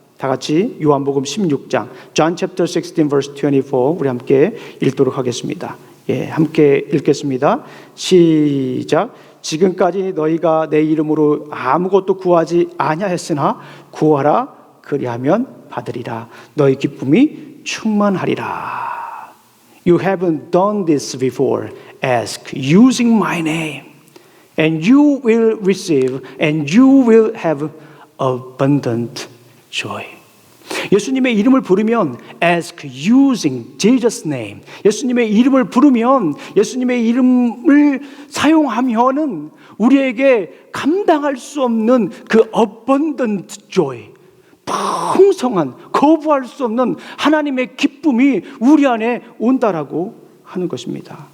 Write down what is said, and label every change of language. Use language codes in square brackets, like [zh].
[ko] 다 같이 요한복음 16장 John chapter 16 verse 24 우리 함께 읽도록 하겠습니다. 함께 읽겠습니다. 시작. 지금까지 너희가 내 이름으로 아무것도 구하지 아니하였으나 구하라 그리하면 받으리라. 너희 기쁨이 충만하리라. [en] You haven't done this before. Ask using my name, and you will receive, and you will have abundant joy. [ko] 예수님의 이름을 부르면 [en] ask using Jesus' name. [ko] 예수님의 이름을 부르면, 예수님의 이름을 사용하면은 우리에게 감당할 수 없는 그 [en] abundant joy, [ko] 풍성한, 거부할 수 없는 하나님의 기쁨이 우리 안에 온다라고 하는 것입니다.